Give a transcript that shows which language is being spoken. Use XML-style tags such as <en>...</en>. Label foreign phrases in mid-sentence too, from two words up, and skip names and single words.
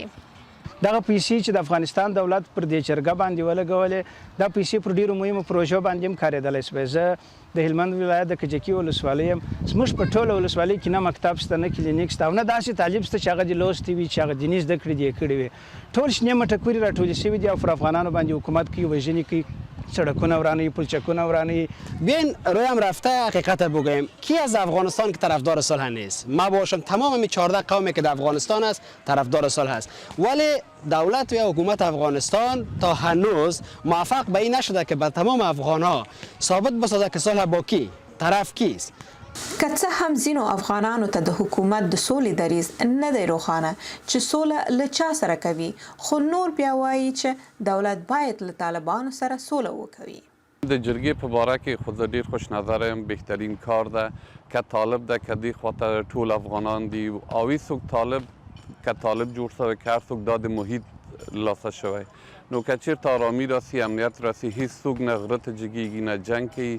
<ps>دغه پیسې چې د افغانستان دولت پر دې جرګه باندې ولګولې دا پیسې پر ډیرو مهمو پروژو باندې هم کارېدلی سوی. زه د هلمند ولایت د کجکي ولسوالۍ یم. زموږ په ټوله ولسوالۍ کې نه مکتب شته نه کلینیک شته او نه داسې طالب شته چې هغه دې لوستی وي چې هغه دیني زده کړې دې یې کړې وي. ټول شنې مټکورې راټولې شوي دي او پر افغانانو باندې حکومت کوي، وژنې کوي، سړکونه ورانوی، پلچکونه ورانوی.</ps> <fa>بیاین رویم رفته حقیقت بگوییم کی از افغانستان که طرفدار صلح نیست؟ ما باشم تمام این 14 قومی که در افغانستان است طرفدار صلح است، ولی دولت و حکومت افغانستان تا هنوز موفق به این نشده که به تمام افغانها ثابت بسازه که صلح با کی طرف کیست.</fa> <ps>که څه هم ځینو افغانانو ته د حکومت د سولې دریځ نه دی روښانه چې سوله له چا سره کوي، خو نور بیا وایي چې دولت باید له طالبانو سره سوله وکوي. د جرګې په باره کې خو زه ډېر خوش نظره یم. بهترین کار ده که طالب ده که دې خواته ټول افغانان دي او هېڅوک طالب که طالب جوړ شوی که هر څوک دا د محیط لاسه شوی نو که چېرته آرامي راسي، امنیت راسي، هېڅوک نه غره ته جګېږي نه جنګ کوي.</ps>